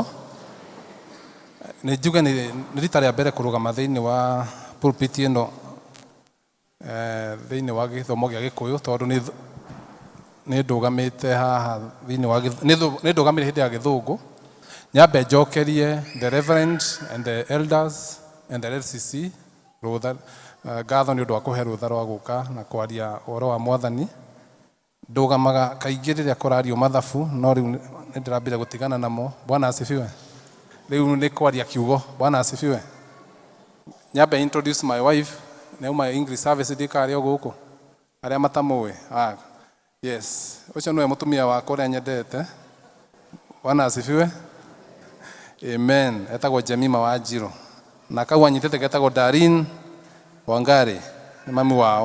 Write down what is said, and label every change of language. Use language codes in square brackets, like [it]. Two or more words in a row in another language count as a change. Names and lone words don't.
[ki] Nĩ njuge nĩ rita rĩa mbere kũrũgama thĩinĩ wa pulpit ĩno thĩinĩ wa gĩthomo gĩa Gĩkũyũ, tondũ nĩ ndũgamĩte haha thĩinĩ wa nĩ ndũgamĩte hĩndĩ ya Gĩthũngũ. Nyambe njokerie [en] the reverend and the elders and the LCC [ki] rũtha ngatho nĩ ũndũ wa kũhe rũtha rwa gũka na kwaria ũhoro wa Mwathani. Ndũgamaga kaingĩ rĩrĩa kũrario mathabu, no rĩu nĩ ndĩrambire gũtigana namo. [sw] Bwana asifiwe. [ki] Rĩu nĩ kwaria kiugo. [sw] Bwana asifiwe. [ki] Nyambe [en] introduce my wife. [ki] Neuma [en] English service [ki] ndikaria gũkũ arĩa matamũĩ. Yes, ũcio nĩwe mũtumia wakwa ũrĩa nyendete. [sw] Bwana asifiwe. Amen. [ki] Etagwo Jemima wa Njiro, na kau anyitĩte getagwo Darin Wangari, nĩ mami wao.